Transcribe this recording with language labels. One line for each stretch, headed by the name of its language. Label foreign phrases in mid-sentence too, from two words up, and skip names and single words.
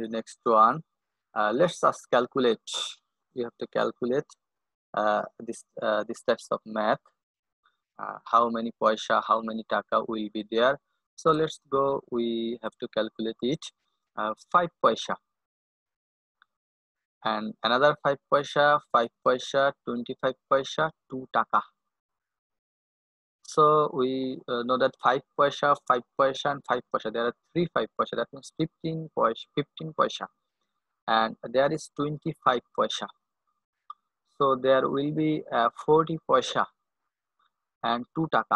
English: The next one, let's just calculate. You have to calculate this types of math. How many paisa, how many taka will be there. So let's go. We have to calculate it. 5 paisa and another 5 paisa, 5 paisa, 25 paisa, 2 taka. So we know that 5 paisa, 5 paisa, and 5 paisa. There are 3 5 paisa. That means 15 paisa, 15 paisa, and there is 25 paisa. So there will be 40 paisa and 2 taka.